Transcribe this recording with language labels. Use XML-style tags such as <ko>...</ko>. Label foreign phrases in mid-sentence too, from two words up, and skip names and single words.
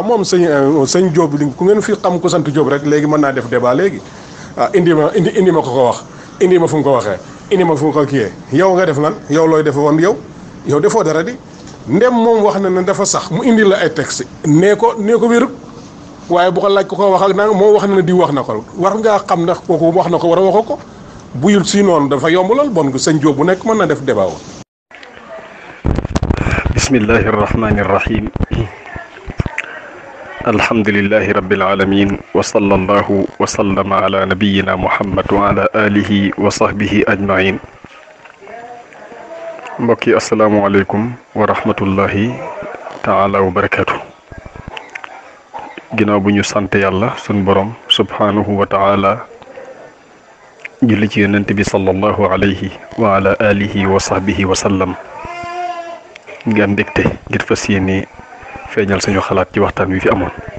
<wo>moom sëñ Diop ku ngeen fi xam ku sant Diop rek léegi mën naa def débat léegi indi ma ko wax indi ma fu mu ko waxee indi ma fu mu ko kiyee yow nga def lan yow looy def woon yow defoo dara di ndem moom wax na ne dafa sax mu indi la ay texte nee ko wérut waaye bu ko laaj ko wax ak nanga moo wax na ne di wax na ko war ngaa xam ndax kooku wax na ko war a waxoo ko buyul si noonu dafa yomb lool bon sëñ Diop bu nekk mën na def débat woon.</wo> <ar>بسم الله الرحمن الرحيم الحمد لله رب العالمين وصلى الله وسلم على نبينا محمد وعلى آله وصحبه أجمعين</ar> <wo>mbokki</wo> <ar>السلام عليكم ورحمة الله تعالى وبركاته</ar> <wo>ginnaaw bu ñu sant yàlla sun borom</wo> <ar>سبحانه وتعالى</ar> <wo>julli ci yonent bi</wo> <ar>صلى الله عليه وعلى آله وصحبه وسلم</ar> <wo>ngi am mbégte ngir fas yéene feeñal suñu xalaat ci waxtaan wi fi amoon</wo>